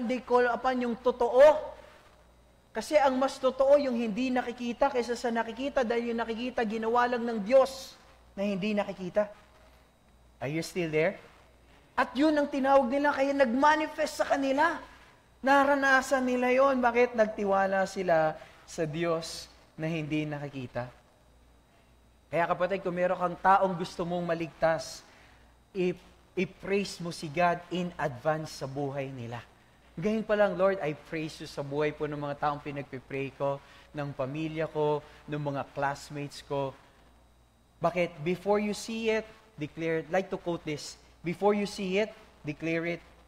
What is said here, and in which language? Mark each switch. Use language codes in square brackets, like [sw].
[en] They call upon [tl] yung totoo. Kasi ang mas totoo yung hindi nakikita kaysa sa nakikita dahil yung nakikita ginawa lang ng Diyos na hindi nakikita. [en] Are you still there? [tl] At yun ang tinawag nila kaya nag-manifest sa kanila. Naranasan nila yon. Bakit? Nagtiwala sila sa Diyos na hindi nakikita. Kaya kapatid, kung meron kang taong gusto mong maligtas, i-praise mo si God in advance sa buhay nila. Ngayon pa lang, Lord, [en] I praise you [tl] sa buhay po ng mga taong pinagpipray ko, ng pamilya ko, ng mga classmates ko. Bakit? [en] Before you see it, declare it. Like to quote this, before you see it, declare it.